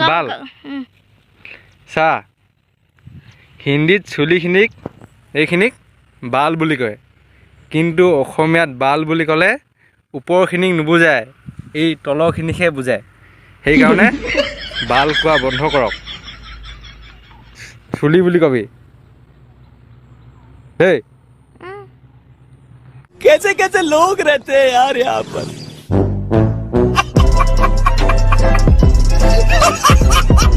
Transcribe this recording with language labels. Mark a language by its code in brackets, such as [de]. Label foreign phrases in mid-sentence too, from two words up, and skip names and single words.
[as] বাল চা হিন্দীত চুলিখিনিক এইখিনিক বাল বুলি কয় কিন্তু অসমীয়াত বাল বুলি ক'লে ওপৰখিনিক নুবুজায় এই তলৰখিনিকহে বুজায় সেইকাৰণে বাল কোৱা বন্ধ কৰক চুলি বুলি কবি দেই [hi] कैसे कैसे लोग रहते हैं यार यहाँ पर